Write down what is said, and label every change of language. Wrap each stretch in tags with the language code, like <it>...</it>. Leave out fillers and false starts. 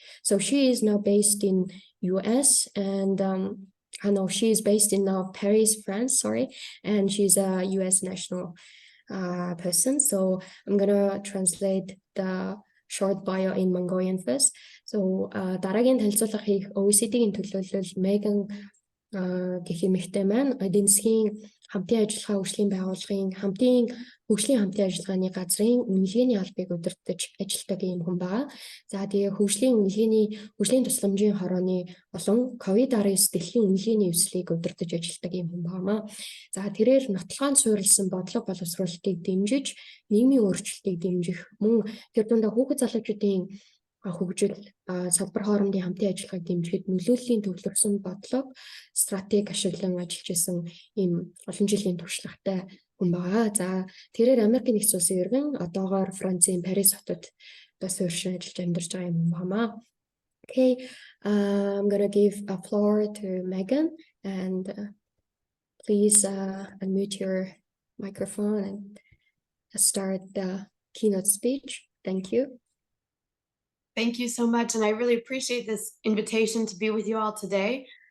<en>So she is now based in US, and I know she is based in Paris, France, sorry, and she's a US national person. So I'm gonna translate the short bio in Mongolian first. So</en> <mn>дараагийн танилцуулга хийх OECD-ийн төлөөлөл</mn> <en>Megan</en> <mn>гэх эмэгтэй маань эдийн засгийн хамтын ажиллагаа хөгжлийн байгууллагын хөгжлийн хамтын ажиллагааны газрын үнэлгээний албыг удирдах ажилладаг юм хүн байгаа. За тэгээ хөгжлийн тусламжийн хорооны болон COVID-19 дэлхийн үнэлгээний эвслийг удирдах ажилладаг юм хүн байнамаа. За тэрээр нотлохонд суурилсан бодлого боловсруулалтыг дэмжиж, нийгмийн өөрчлөлтийг дэмжих, мөн тэр дундаа хүүхэд залуучуудын хөгжил, салбар хоорондын хамтын ажиллагааг дэмжихэд нөлөөллийн төвлөрсөн бодлого, стратеги ашиглан ажиллаж исэн ийм олон жилийн туршлагатай хүн байгаа. За тэрээр Америкийн нэгдсэн улсын иргэн одоогоор Францын Парис хотод суурьшин ажиллаж амьдарч байгаа юм байна.</mn> <en>Okay, I'm gonna give a floor to Megan, and please unmute your microphone and start the keynote speech. Thank you. Thank you so much, and I really appreciate this invitation to be with you all today.</en>